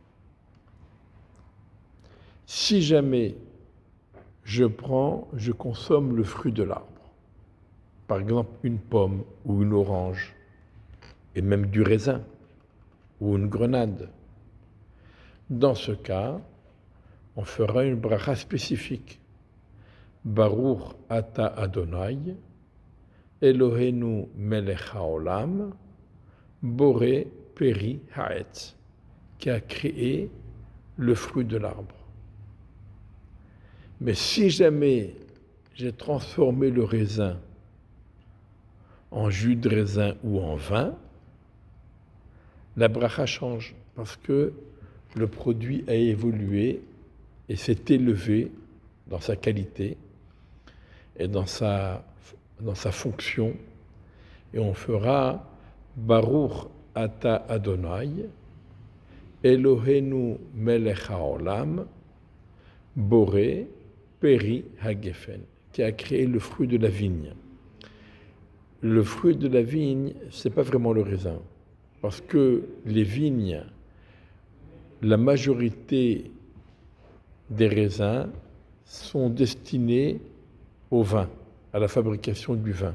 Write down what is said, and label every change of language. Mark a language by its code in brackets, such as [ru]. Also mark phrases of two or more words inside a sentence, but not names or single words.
[fr] Si jamais je consomme le fruit de l'arbre, par exemple une pomme ou une orange, et même du raisin ou une grenade, dans ce cas, on fera une bracha spécifique. [he] ברוך אתה אדוני, אלוהינו מלך העולם, בורא פרי העץ, [fr] qui a créé le fruit de l'arbre. Mais si jamais j'ai transformé le raisin en jus de raisin ou en vin, la bracha change parce que le produit a évolué et s'est élevé dans sa qualité et dans sa fonction. Et on fera [he] ברוך אתה אדוני, אלוהינו מלך העולם, בורא פרי הגפן, [fr] qui a créé le fruit de la vigne. Le fruit de la vigne, ce n'est pas vraiment le raisin, parce que les vignes, la majorité des raisins sont destinés au vin, à la fabrication du vin.